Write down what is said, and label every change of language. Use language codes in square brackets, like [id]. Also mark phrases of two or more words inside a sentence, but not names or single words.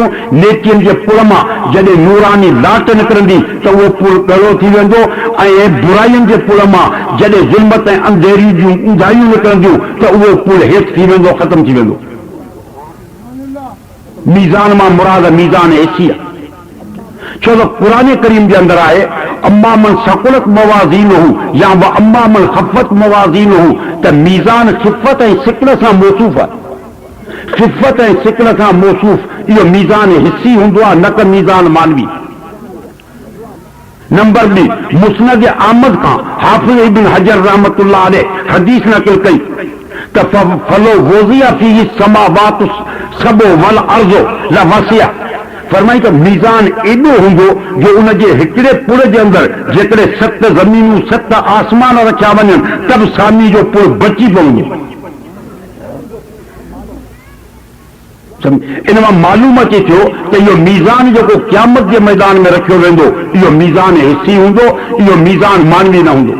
[sd] नेकियुनि जे पुड़ मां जॾहिं नूरानी लाट निकिरंदी त उहो पुड़ ॻड़ो थी वेंदो, ऐं बुराइयुनि जे पुड़ मां जॾहिं ज़ुल्मत ऐं अंधेरी जूं ऊंधाइयूं निकिरंदियूं त उहो पुड़ हेठि थी वेंदो, ख़तमु थी वेंदो। मीज़ान मां मुराद मीज़ान हिस्सी आहे। छो त क़ुरान करीम जे अंदरि आहे [ar] أما من ثقلت موازينه [sd] या [ar] وأما من خفت موازينه, [sd] त मीज़ान ख़िफ़त ऐं सिकल सां मौसूफ़ आहे। ख़िफ़त ऐं सिकल सां मौसूफ़ इहो मीज़ान हिस्सी हूंदो आहे, न त मीज़ान मानवी। नंबर 2 मुस्नद अहमद का हाफिज इब्न हजर [ar] رحمة الله عليه [sd] हदीस नकल कई त [ar] فلو وضعت فيه السماوات السبع والأرض لوسعت [sd] फरमाई त मीज़ान एॾो हूंदो जो उन जे हिकिड़े पुर जे अंदरि जेकॾहिं 7 ज़मीनूं 7 आसमान रखिया वञनि तब सामी जो पुर बची पवंदो। इन मां मालूम अचे थो त इहो मीज़ान जेको क़यामत जे मैदान में रखियो वेंदो इहो मीज़ान हिस्सी हूंदो, इहो मीज़ान मानवी न हूंदो।